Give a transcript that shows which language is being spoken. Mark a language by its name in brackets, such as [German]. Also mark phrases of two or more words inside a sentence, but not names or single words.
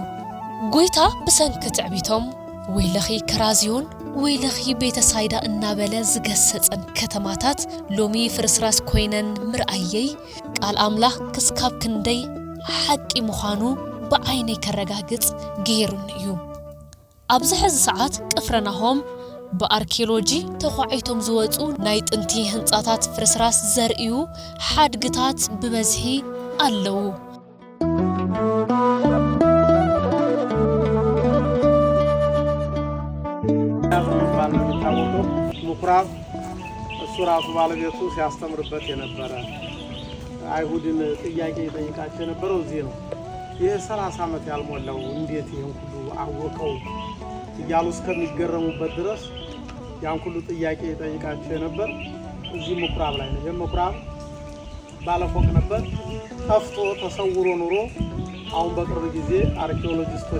[Tigrinya] ጎይታ ብሰንኪ ትዕቢቶም ወይለኺ ከራዚዮን ወይለኺ ቤተሳይዳ እናበለ ዝገሰጸን ከተማታት ሎሚ ፍርስራስ ኮይነን ምርአየይ ቃል አምላኽ ክስካብ ክንደይ ሓቂ ምዃኑ በዓይነይ ከረጋግጽ ገይሩን እዩ ኣብዚ ሕዚ ሰዓት ቅፍረናሆም በአርኪኦሎጂ ተኳዒቶም ዝወጹ ናይ ጥንቲ ህንጻታት ፍርስራስ ዘርእዩ ሓድግታት ብበዝሒ ኣለዉ [Amharic] ምኩራብ እሱ ራሱ ባለቤቱ ሲያስተምርበት የነበረ አይሁድን ጥያቄ ይጠይቃቸው የነበረው እዚህ ነው የ30 ዓመት ያልሞላው እንዴት ይሄን ሁሉ አወቀው እያሉ እስከሚገረሙበት ድረስ ያን ሁሉ ጥያቄ ይጠይቃቸው የነበር እዚህ ምኩራብ ላይ ነው የምኩራብ ባለፎቅ ነበር ጠፍቶ ተሰውሮ ኑሮ አሁን በቅርብ ጊዜ አርኪኦሎጂስቶች